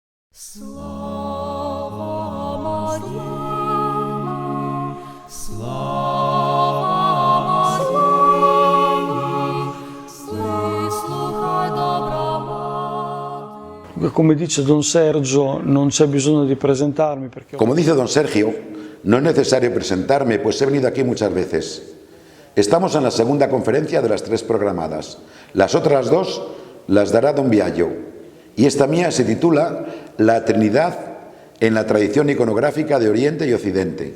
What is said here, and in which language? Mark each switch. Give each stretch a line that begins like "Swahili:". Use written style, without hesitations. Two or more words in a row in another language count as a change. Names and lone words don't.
Ukrainian: Слава Марії, слава Марії, вислухай добра мати.
Italian: Come dice Don Sergio, non c'è bisogno di presentarmi perché
Spanish: Como dice don Sergio, no es necesario presentarme, pues he venido aquí muchas veces. Estamos en la segunda conferencia de las 3 programadas. Las otras 2 las dará don Biagio. Y esta mía se titula La Trinidad en la tradición iconográfica de Oriente y Occidente.